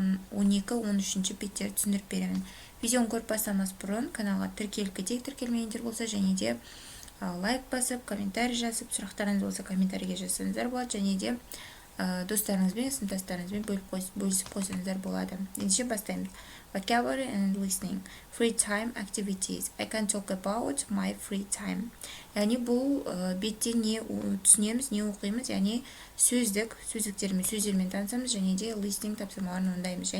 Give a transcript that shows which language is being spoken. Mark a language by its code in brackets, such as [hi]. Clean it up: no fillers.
[kk] 12-13 беттерді түсіндіріп беремін. Видеоны көріп бастамас бұрын каналға тіркеліп кетейік, тіркелмегендер болса, және де лайк басып, комментарий жазып, сұрақтарыңыз болса комментарийге жазсаңыздар болады, және де достарыңызбен, сыныптастарыңызбен бөлісіп қойсаңыздар болады. Ендеше бастаймыз. [en] Vocabulary and listening. Free time activities. I can talk about my free time. [kk] Яғни бұл бетте не түсінеміз, не оқимыз, яғни сөздермен танысамыз, және де listening тапсырмаларын орындаймыз.